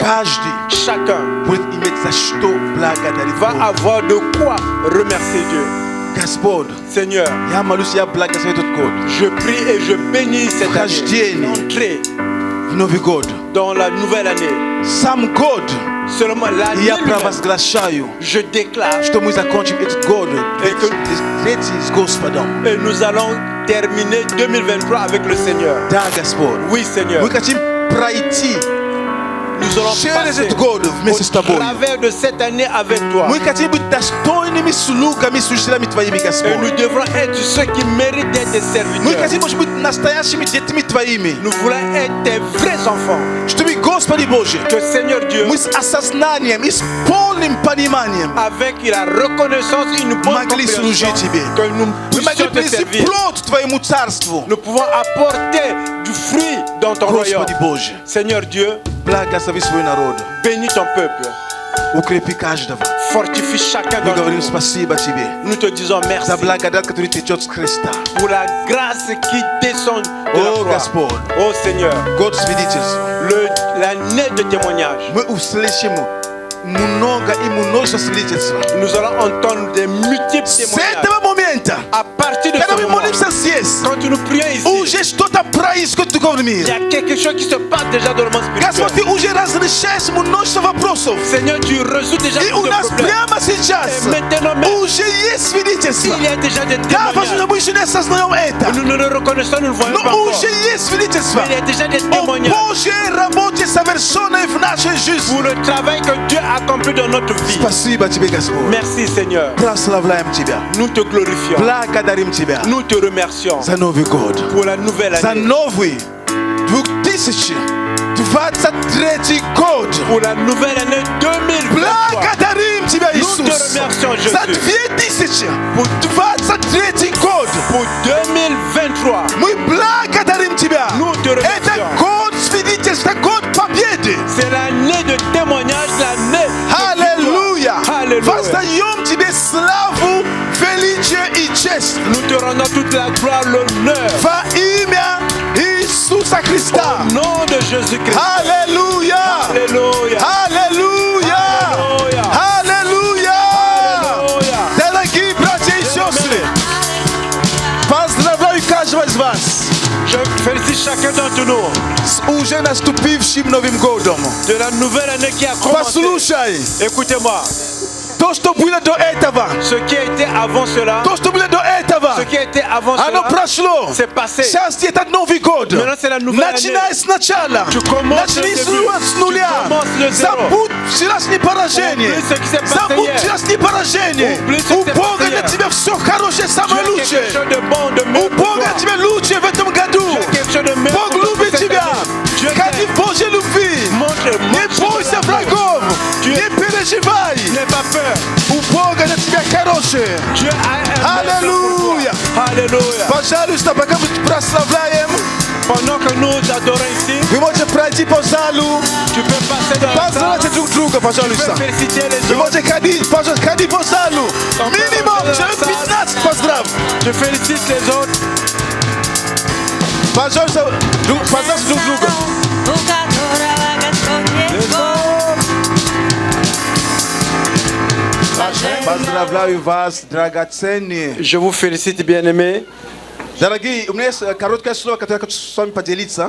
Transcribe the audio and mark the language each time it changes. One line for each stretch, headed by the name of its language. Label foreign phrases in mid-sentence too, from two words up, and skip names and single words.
Russian: каждый
French: chacun
Russian: будет иметь за что благодарить
French: va
Russian: Бога.
French: avoir de quoi remercier Dieu.
Russian: Господь,
French: Seigneur,
Russian: я молюсь, я благословю этот год.
French: je prie et je bénis cette année.
Russian: Вхождение
French: Entrer
Russian: в Новый год.
French: dans la nouvelle année.
Russian: Сам год
French: Seulement
Russian: и
French: l'année
Russian: я
French: lui-même,
Russian: провозглашаю,
French: je déclare
Russian: что мы закончим этот год
French: Et que-
Russian: третий с Господом.
French: et nous allons terminer 2023 avec le Seigneur.
Russian: Да, Господь.
French: Oui, Seigneur.
Russian: Мы хотим пройти
French: Nous allons
Russian: через
French: passer
Russian: этот год вместе с
French: au
Russian: Тобой.
French: travers de cette année avec toi.
Russian: Мы хотим быть достойными слугами, служителями Твоими,
French: Et nous
Russian: Господь.
French: devrons être ceux qui méritent d'être des
Russian: Мы
French: serviteurs.
Russian: хотим, может быть, настоящими детьми Твоими.
French: Nous voulons être des vrais enfants.
Russian: Чтобы, Господи Боже,
French: Que Seigneur Dieu,
Russian: мы с осознанием и с полным пониманием
French: avec la reconnaissance et une bonne
Russian: могли
French: compréhension,
Russian: служить Тебе.
French: que nous
Russian: Мы могли
French: puissions te
Russian: принести
French: servir.
Russian: плод Твоему Царству.
French: Nous pouvons apporter du fruit dans ton
Russian: Господи
French: royaume.
Russian: Боже,
French: Seigneur Dieu,
Russian: Благослови свой народ.
French: Bénis ton peuple.
Russian: Укрепи каждого.
French: Fortifie chacun
Russian: Мы
French: d'entre
Russian: говорим
French: nous.
Russian: спасибо Тебе
French: Nous te disons merci
Russian: за благодать, которая течет с Христа.
French: pour la grâce qui descend de la
Russian: О,
French: croix.
Russian: Господь,
French: Oh Seigneur,
Russian: год свидетельства.
French: l'année de témoignage.
Russian: Мы услышим много и множество свидетельств.
French: Nous allons entendre des multiples
Russian: С
French: témoignages.
Russian: этого момента,
French: À partir de
Russian: когда
French: ce
Russian: мы
French: moment,
Russian: молимся здесь,
French: quand nous prions ici,
Russian: уже что-то происходит в духовном
French: il y
Russian: мире.
French: a quelque chose qui se passe déjà dans le monde
Russian: Господь,
French: spirituel.
Russian: Ты уже разрешаешь множество вопросов.
French: Seigneur, tu résous déjà
Russian: И
French: tous
Russian: у
French: les
Russian: нас
French: problèmes.
Russian: прямо сейчас
French: Et maintenant même,
Russian: уже есть свидетельства.
French: il y a déjà des
Russian: Да, возможно,
French: témoignages.
Russian: мы еще не осознаем это,
French: Nous le reconnaissons, nous le voyons pas
Russian: но
French: encore.
Russian: уже есть свидетельства
French: Mais il y a déjà des
Russian: о
French: témoignages
Russian: Божьей работе, совершенной в нашей жизни.
French: pour le travail que Dieu a accompli dans notre vie.
Russian: Спасибо Тебе, Господь.
French: Merci Seigneur.
Russian: Прославляем Тебя.
French: Nous te glorifions.
Russian: Благодарим Тебя
French: Nous te remercions
Russian: за Новый год.
French: pour la nouvelle
Russian: За
French: année.
Russian: новый 2023 год.
French: Pour la nouvelle année 2023.
Russian: Благодарим Тебя,
French: Nous te
Russian: Иисус,
French: remercions, Jésus.
Russian: за 2023 год.
French: Pour 2023.
Russian: Мы благодарим Тебя.
French: Nous te
Russian: Это
French: remercions.
Russian: год свидетельства, год победы.
French: C'est l'année de témoignage, l'année de
Russian: Аллилуйя.
French: victoire. Alléluia.
Russian: Воздаем Тебе славу, величие и честь
French: Nous te rendons toute la gloire, l'honneur.
Russian: во имя Иисуса Христа.
French: Au nom de Jésus-Christ.
Russian: Аллилуйя.
French: Alléluia.
Russian: Аллилуйя. Аллилуйя. Аллилуйя.
French: Alléluia.
Russian: Дорогие братья и сестры, поздравляю каждого из вас
French: Je félicite chacun d'entre nous
Russian: с уже наступившим Новым годом.
French: de la nouvelle année qui a commencé.
Russian: Послушай,
French: Écoutez-moi,
Russian: то, что было до этого,
French: ce qui a été avant cela,
Russian: то, что было до этого,
French: ce qui a été avant
Russian: оно
French: cela,
Russian: прошло.
French: c'est passé.
Russian: Сейчас это Новый год.
French: Maintenant, c'est la nouvelle
Russian: Начинай
French: année.
Russian: сначала.
French: Tu commences
Russian: Начни
French: le
Russian: с
French: début.
Russian: нуля.
French: Tu commences le zéro.
Russian: Забудь вчерашнее поражение.
French: Oublie ce qui s'est passé
Russian: Забудь
French: hier.
Russian: вчерашнее поражение.
French: Oublie ce qui
Russian: У
French: s'est
Russian: Бога
French: passé
Russian: для
French: hier.
Russian: тебя все хорошее,
French: Tu
Russian: самое
French: as quelque
Russian: лучшее.
French: chose de bon, de
Russian: У
French: mieux pour
Russian: Бога
French: toi.
Russian: тебе лучшее в этом году.
French: Tu as quelque chose de mieux
Russian: Бог
French: pour toi
Russian: любит
French: cette
Russian: тебя.
French: année. Dieu
Russian: Ходи
French: t'aime.
Russian: в Божьей любви.
French: Montre
Russian: Не бойся врагов.
French: Dieu-
Russian: Не переживай.
French: N'aie pas peur.
Russian: У Бога для тебя хорошее.
French: Dieu a un
Russian: Аллилуйя.
French: Alléluia.
Russian: Пожалуйста, пока мы прославляем,
French: Pendant que nous adorons ici,
Russian: вы можете пройти по залу.
French: tu peux passer dans la salle.
Russian: Поздравьте друг друга,
French: Tu peux
Russian: пожалуйста.
French: féliciter les
Russian: Вы
French: autres.
Russian: можете ходить, пожалуйста, ходи по залу.
French: On peut
Russian: Минимум,
French: rentrer dans la
Russian: человек
French: salle.
Russian: 15 поздрав.
French: Tu félicites les autres.
Russian: Пожалуйста, поздравьте друг друга. Поздравляю вас, драгоценные.
French: Je vous félicite, bien-aimés.
Russian: Дорогие, у меня есть короткое слово, которое я хочу с вами поделиться.